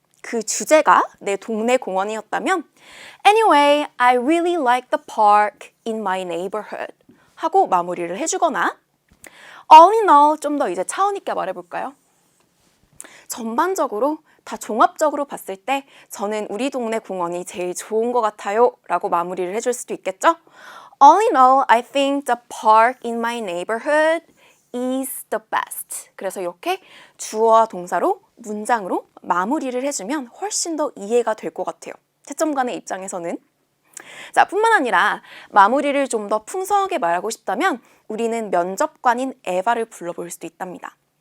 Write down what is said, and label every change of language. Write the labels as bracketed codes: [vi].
[ko] 그 주제가 내 동네 공원이었다면 [en] Anyway, I really like the park in my neighborhood [ko] 하고 마무리를 해주거나 [en] All in all [ko] 좀 더 이제 차원 있게 말해볼까요? 전반적으로 다 종합적으로 봤을 때 저는 우리 동네 공원이 제일 좋은 것 같아요 라고 마무리를 해줄 수도 있겠죠. [en] All in all, I think the park in my neighborhood is the best. [ko] 그래서 이렇게 주어와 동사로 문장으로 마무리를 해주면 훨씬 더 이해가 될 것 같아요. 채점관의 입장에서는. 자, 뿐만 아니라 마무리를 좀 더 풍성하게 말하고 싶다면 우리는 면접관인 에바를 불러볼 수도 있답니다.